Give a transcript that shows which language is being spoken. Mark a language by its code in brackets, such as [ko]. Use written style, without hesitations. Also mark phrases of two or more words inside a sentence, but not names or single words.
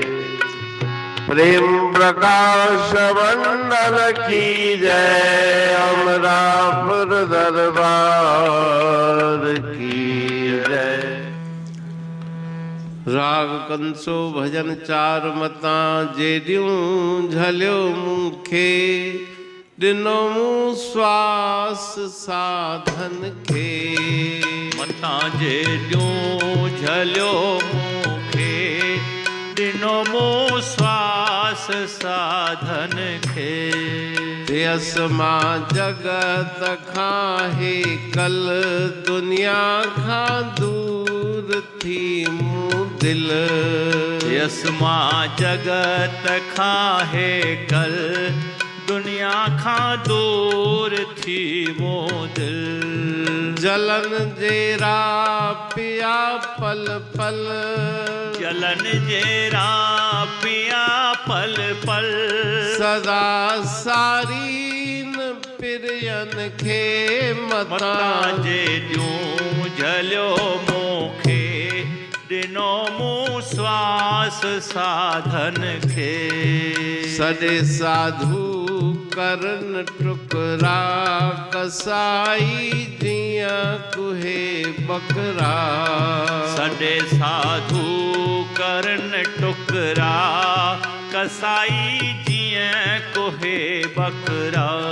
[hi] प्रेम प्रकाश मंडल की जय। अमरापुर दरबार की जय। [sd] राग कंसो भजन चार मता जेडियूं झलियो मुखे दिनो मुँह श्वास साधन खे। मता जेडियूं झलियो मुखे दिनो मुँह श्वास साधन खे। देसमा जगत खां हे कल दुनिया खां दूर थी मूं दिल। यसमा जगत खां हे कल दुनिया खां दूर थी मूं दिल। जलन जेरा पिया पल पल। जलन जेरा पिया पल पल। सदा सारीन पिरियन खे मता जेडियूं झलियो मुखे दिनो मुँह श्वास साधन खे। सॾे साधु करन टुकरा कसाई जियां कुहे बकरा। सॾे साधु करन टुकरा कसाई जियां कुहे बकरा।